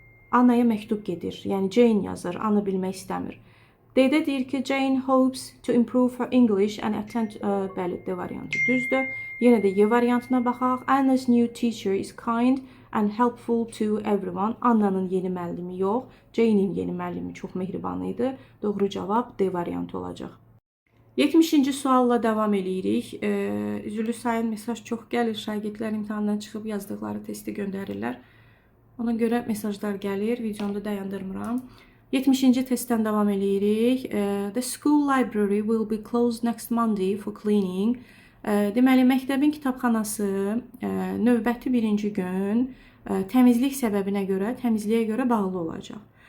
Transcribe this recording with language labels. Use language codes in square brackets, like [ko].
[az] Annaya məktub gedir, yəni Jane yazır, Anna bilmək istəmir. D-də deyir ki, [en] Jane hopes to improve her English and attend... [az] Bəli, D variantı düzdür. Yenə də Y variantına baxaq. [en] Anna's new teacher is kind and helpful to everyone. [az] Anna'nın yeni müəllimi yox, Jane'in yeni müəllimi çox mehriban idi. Doğru cavab D variantı olacaq. 70-ci sualla davam edirik. Üzülü sayın mesaj çox gəlir. Şagirdlər imtahandan çıxıb yazdıqları testi göndərirlər. Ona görə mesajlar gəlir. Videomda dayandırmıram. 70-ci testdən davam edirik. [en] The school library will be closed next Monday for cleaning. [az] Deməli, məktəbin kitabxanası növbəti birinci gün təmizlik səbəbinə görə, təmizliyə görə bağlı olacaq.